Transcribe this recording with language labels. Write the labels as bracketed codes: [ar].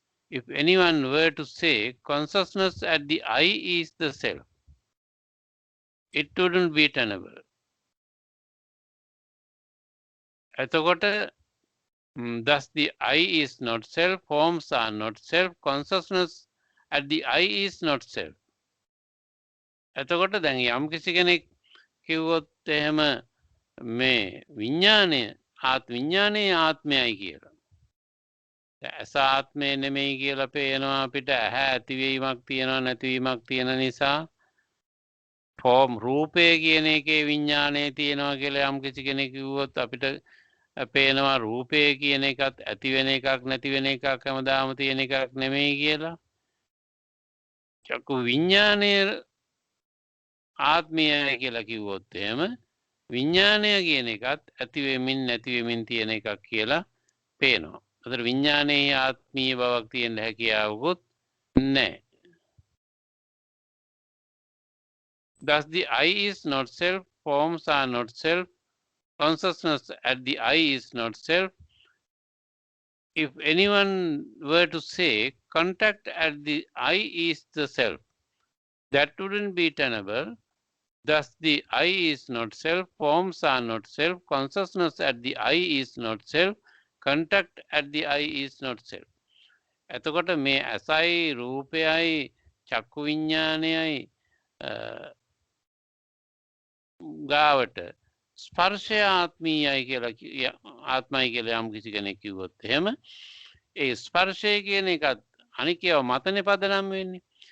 [en] If anyone were to say consciousness at the I is the self, it wouldn't be tenable. [si] එතකොට [en] thus the I is not self, forms are not self, consciousness at the I is not self. [si] එතකොට දැන් යම් කිසි කෙනෙක් කිව්වොත් එහෙම මේ විඥානය විඥානයේ ආත්මයයි කියලා. ඇස ආත්මය නෙමෙයි කියලා පේනවා අපිට. ඇහැ ඇතිවීමක් තියෙනවා නැතිවීමක් තියෙන නිසා ෆෝම් රූපය කියන එකේ විඥානය තියෙනවා කියලා යම් කිසි කෙනෙක් කිව්වොත් අපිට පේනවා රූපය කියන එකත් ඇති වෙන එකක් නැති වෙන එකක් හැමදාම තියෙන එකක් නෙමෙයි කියලා. චක්කු විඥානය ආත්මයයි කියලා කිව්වොත් එහෙම විඥානය කියන එකත් ඇති වෙමින් නැති වෙමින් තියෙන එකක් කියලා පේනවා. ඒතර විඥානයේ ආත්මීය බවක් තියෙන හැකියාවකුත් නැහැ. [en] Thus the I is not self, forms are not self, consciousness at the I is not self. If anyone were to say contact at the I is the self, that wouldn't be tenable. Thus the I is not self, forms are not self, consciousness at the I is not self, contact at the I is not self. [si] එතකොට මේ ඇසයි රූපයයි චක්කු විඥානයයි ගාවට ස්පර්ශය ආත්මීයයි කියලා ආත්මයි කියලා යම් කිසි කෙනෙක් කිව්වොත් එහෙම ඒ ස්පර්ශය කියන එකත් අනිකේව මතනේ පදනම් වෙන්නේ.